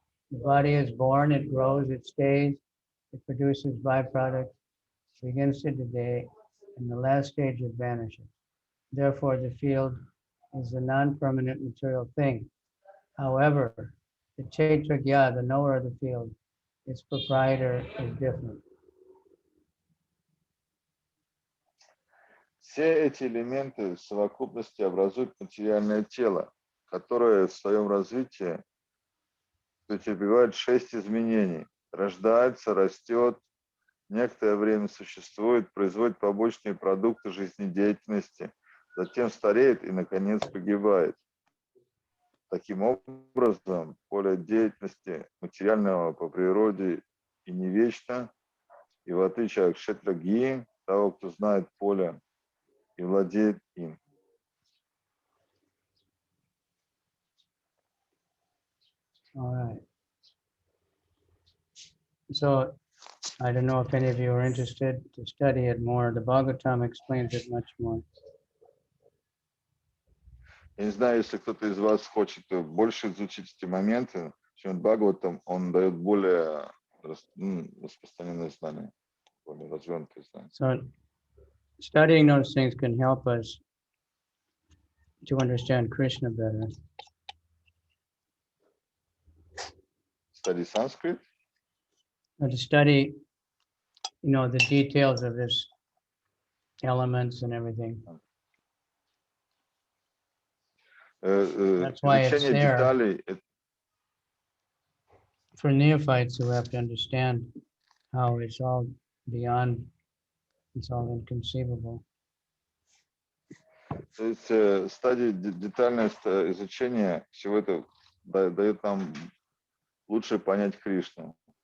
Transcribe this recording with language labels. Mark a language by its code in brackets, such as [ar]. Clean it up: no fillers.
[en] The body is born, it grows, it stays, it produces byproducts, begins to decay, and the last stage it vanishes. Therefore, the field is a non-permanent material thing. However, the Kshetrajna, the knower of the field, its proprietor, is different. [ru] Все эти элементы в совокупности образуют материальное тело, которое в своем развитии претерпевает 6 изменений. Рождается, растет, некоторое время существует, производит побочные продукты жизнедеятельности, затем стареет и, наконец, погибает. Таким образом, поле деятельности материального по природе и не вечно, И в отличие от кшетраги, того, кто знает поле и владеет им. [en] All right. So, I don't know if any of you are interested to study it more. The Bhagavatam explains it much more. [ru] Я не знаю, если кто-то из вас хочет больше изучить эти моменты, чем Бхагаватам, он дает более распространенные знания, более развернутые знания. [en] So, studying those things can help us to understand Krishna better. Study Sanskrit? Or to study, you know, the details of this elements and everything. That's why it's [ru] Изучение [en] there. [ru] деталей. [en] For neophytes who have to understand how it's all beyond, it's all inconceivable. [ru] То есть стадия детальное изучение всего этого дает нам лучше понять Кришну.